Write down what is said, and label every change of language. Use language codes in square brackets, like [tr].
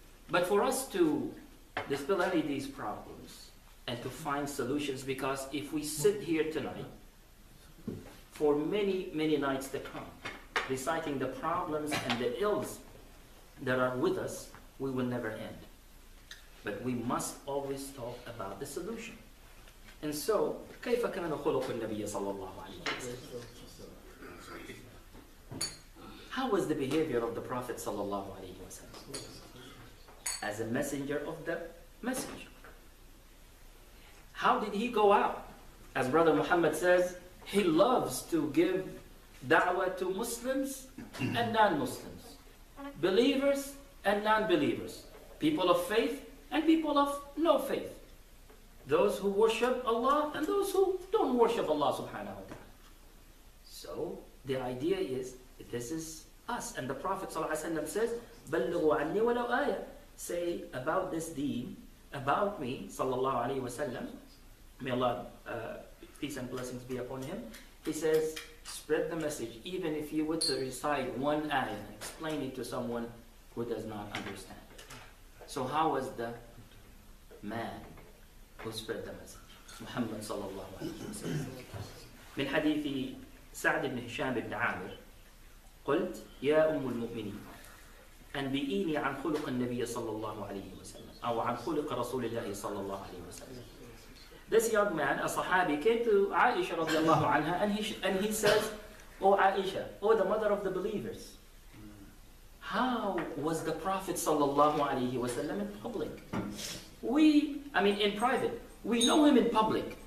[en] But for us to dispel any of these problems and to find solutions, because if we sit here tonight for many, many nights to come, reciting the problems and the ills that are with us, we will never end. But we must always talk about the solution. And so, [ar] كيف كان خلق النبي صلى الله عليه وسلم? [en] How was the behavior of the Prophet sallallahu alaihi wasallam? as a messenger of the messenger. How did he go out? As Brother Muhammad says, he loves to give da'wah to Muslims and non-Muslims, believers and non-believers, people of faith and people of no faith, those who worship Allah and those who don't worship Allah subhanahu wa ta'ala. So the idea is, this is us. And the Prophet ﷺ says, [ar] بَلِّغُوا عَنِّي وَلَوْ آيَةً. [en] Say about this deen, about me, sallallahu alayhi wa sallam, may Allah, peace and blessings be upon him. He says, spread the message, even if you were to recite one ayah, explain it to someone who does not understand. So how was the man who spread the message? Muhammad sallallahu alayhi wa sallam. [ar] من حديث سعد بن هشام بن عامر قلت يا أم المؤمنين أنبئيني عن خلق النبي صلى الله عليه وسلم أو عن خلق رسول الله صلى الله عليه وسلم. [en] This young man, a Sahabi, came to Aisha radiallahu anha and he says, "Oh Aisha, oh the mother of the believers, how was the Prophet sallallahu alaihi wasallam in public? In private, we know him in public.